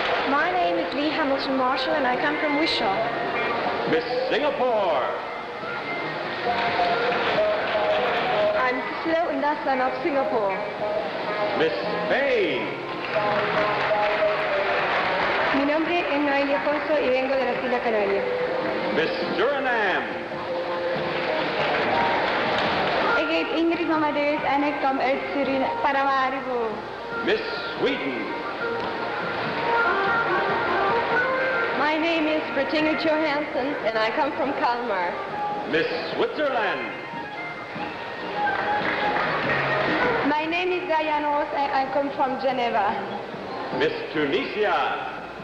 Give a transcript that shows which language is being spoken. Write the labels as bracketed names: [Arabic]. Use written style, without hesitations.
[English] My name is Lee Hamilton Marshall and I come from Wishaw. Miss Singapore. I'm Slow Indaslan of Singapore. Miss Spain. [Spanish] Mi nombre es Noelia Alfonso y vengo de las Islas Canarias. [English] Miss Suriname. [Dutch] Ik heet Ingrid Mamadeus en ik kom uit Paramaribo. [English] Miss Sweden. My name is Bertinga Johansson and I come from Kalmar. Miss Switzerland. My name is Diane Ross and I come from Geneva. Miss Tunisia.